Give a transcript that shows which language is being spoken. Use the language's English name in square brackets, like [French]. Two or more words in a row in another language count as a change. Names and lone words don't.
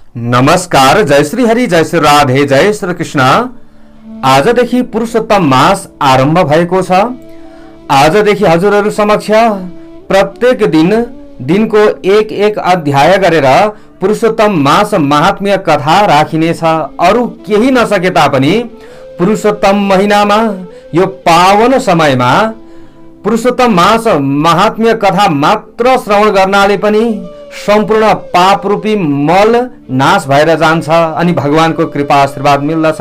[Nepali] नमस्कार, जय श्री हरि, जय श्री राधे, जय श्री कृष्ण। आजदेखि पुरुषोत्तम मास आरम्भ भएको छ। आजदेखि हजुरहरू समक्ष प्रत्येक दिनको एक एक अध्याय गरेर पुरुषोत्तम मास महात्म्य कथा राखिनेछ। अरु केही नसके तापनि पुरुषोत्तम महिनामा यो पावन समयमा पुरुषोत्तम मास महात्म्य कथा मात्र श्रवण गर्नाले पनि सम्पूर्ण पाप रूपी मल नाश भएर जान्छ अनि भगवानको कृपा आशीर्वाद मिल्दछ।